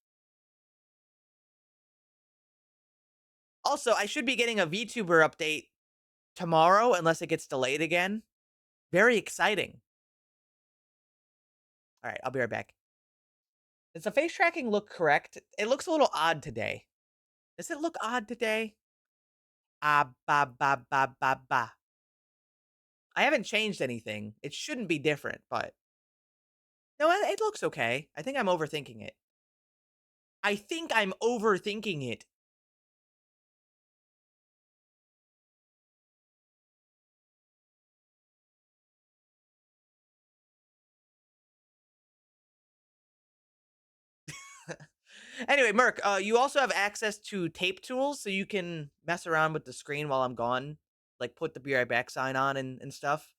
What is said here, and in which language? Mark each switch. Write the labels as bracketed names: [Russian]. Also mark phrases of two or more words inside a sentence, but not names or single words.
[English] Also, I should be getting a VTuber update tomorrow, unless it gets delayed again. Very exciting. All right, I'll be right back. Does the face tracking look correct? It looks a little odd today. Does it look odd today? Ah, ba, ba, ba, ba, ba. I haven't changed anything. It shouldn't be different, but no, it looks okay. I think I'm overthinking it. I think I'm overthinking it. Anyway, Merc, you also have access to tape tools, so you can mess around with the screen while I'm gone, like put the "Be Right Back" sign on and stuff.